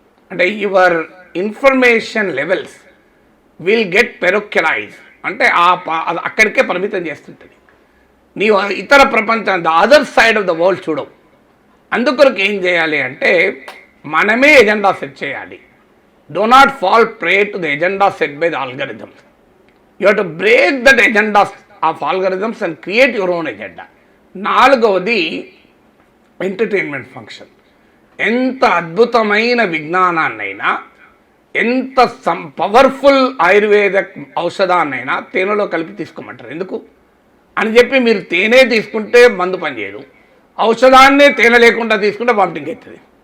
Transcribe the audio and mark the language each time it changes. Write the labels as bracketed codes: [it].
[en] అంటే your information levels will get parochialize, [te] అంటే అక్కడికే పరిమితం చేస్తుంటుంది. నీవు ఇతర ప్రపంచం, [en] the other side of the world [te] చూడవు. అందుకొరకు ఏం చేయాలి అంటే మనమే ఎజెండా సెట్ చేయాలి. [en] Do not fall prey to the agenda set by the algorithms. You have to break that agenda of algorithms and create your own agenda. [te] 4వది entertainment function. ఎంత అద్భుతమైన విజ్ఞానాన్నైనా, ఎంత పవర్ఫుల్ ఆయుర్వేద ఔషధాన్నైనా తేనెలో కలిపి తీసుకోమంటారు. ఎందుకు అని చెప్పి మీరు తేనె తీసుకుంటే మందు పనిచేయదు, ఔషధాన్నే తేనె లేకుండా తీసుకుంటే వామిటింగ్ అవుతుంది.